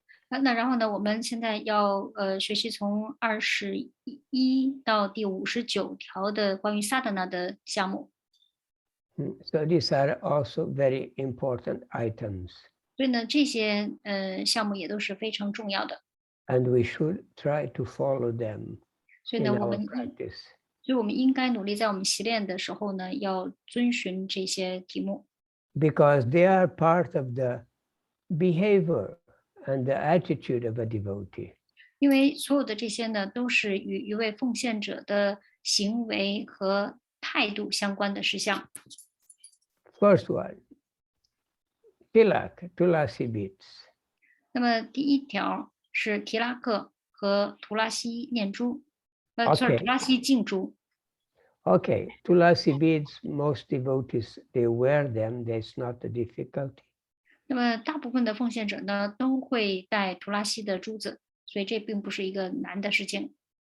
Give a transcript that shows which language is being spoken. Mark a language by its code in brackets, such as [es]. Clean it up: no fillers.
[zh] 那然后呢，我们现在要学习从21到第59条的关于 sadhana 的项目。 [en] So these are also very important items. [zh] 所以呢，这些项目也都是非常重要的。 [en] And we should try to follow them [zh] 所以 [en] in [zh] 呢， [en] our practice. [zh] 所以我们应该努力在我们习练的时候呢，要遵循这些题目。 [en] Because they are part of the behavior and the attitude of a devotee. [zh] 因为所有的这些呢，都是与一位奉献者的行为和态度相关的事项。 [en] First one, tulasi beads. [zh] 那么第1条是提拉克和图拉西念珠，图拉西敬珠。 [en] Okay, tulasi beads, most devotees, they wear them, there's not a difficulty. [zh] 那么大部分的奉献者呢，都会戴图拉西的珠子，所以这并不是一个难的事情。